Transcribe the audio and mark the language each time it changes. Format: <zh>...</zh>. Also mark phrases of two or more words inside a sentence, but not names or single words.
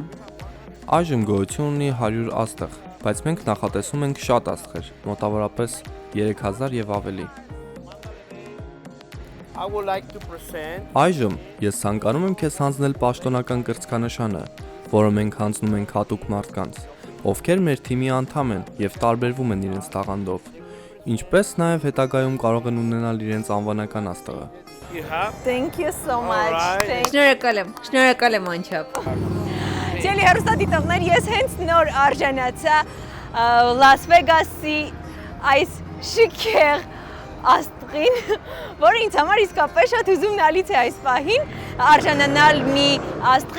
<hy>Այժմ գոյություն ունի 100 աստղ, բայց մենք նախատեսում ենք շատ աստղեր, մոտավորապես 3000 եւ ավելի։ Այժմ ես ցանկանում եմ քեզ հանձնել պաշտոնական կրծքանշանը, որը մենք հանձնում ենք հատուկ մարդկանց, ովքեր մեր թիմի անդամ են եւ տարբերվում են իրենց տաղանդով, ինչպես նաեւ հետագայում կարող են ունենալ իրենց անվանական աստղը։</hy> <en>Thank you so much.</en> <hy>Շնորհակալ եմ անչափ։ Սիրելի հեռուստադիտողներ, ես հենց նոր արժանացա Լաս Վեգասի այս շքեղ աստղին, որը ինձ համար իսկապես շատ հուզումնալից է այս պահին արժանանալ մի աստղի,</hy>